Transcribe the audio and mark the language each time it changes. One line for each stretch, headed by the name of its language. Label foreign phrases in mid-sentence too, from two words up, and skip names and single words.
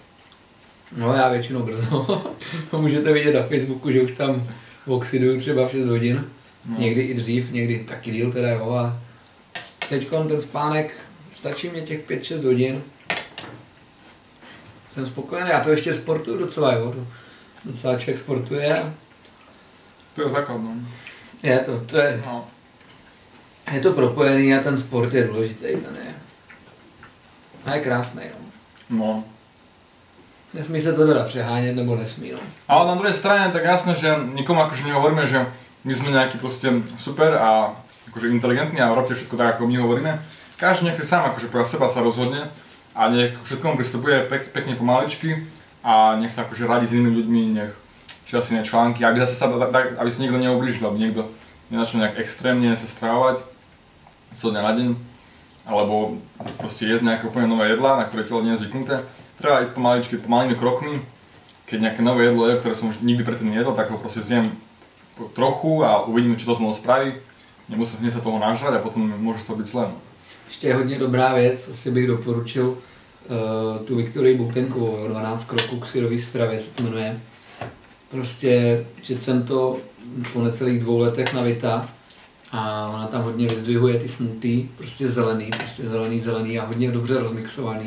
Czech: No já většinou brzo, můžete vidět na Facebooku, že už tam oxiduju třeba v 6 hodin, někdy i dřív, někdy taky díl teda, jo, a teďkon ten spánek, stačí mě těch 5-6 hodin, jsem spokojený, já to ještě sportuju docela, jo, to docela člověk sportuje. To je základ, no. Je to propojený a ten sport je důležitý, ten je. A je krásný, no. Nesmí se to teda přehánět, nebo nesmí, no.
Slovak: Ale na druhej strane tak jasné, že nikomu akože nehovoríme, že my sme nejaký proste super a akože inteligentní a robte všetko tak, ako my hovoríme. Každý nech si sám akože podľa seba sa rozhodne a nech všetkomu pristupuje pekne pomaličky a nech sa akože radí s inými ľuďmi, nech číta si články, aby zase aby si niekto neublížil, aby niekto nenačal nejak extrémne sa stravovať co dňa na deň, alebo proste jesť nejaké úplne nové jedlá, na ktoré telo nie je zvyknuté. Treba ísť pomaličky, pomalými krokmi. Keď nejaké nové jedlo je, ktoré som už nikdy predtým nejedol, tak ho proste zjem trochu a uvidíme, čo to so mnou spraví. Nemusím hneď sa toho nažrať a potom môže to byť zlé.
Czech: Ještě je hodně dobrá věc, asi bych doporučil tu Viktorii Bukenkovou, 12 kroků k syrový stravě se to jmenuje. Prostě četl jsem to po necelých 2 letech na Vita a ona tam hodně vyzdvihuje ty smoothie, prostě zelený a hodně dobře rozmixovaný.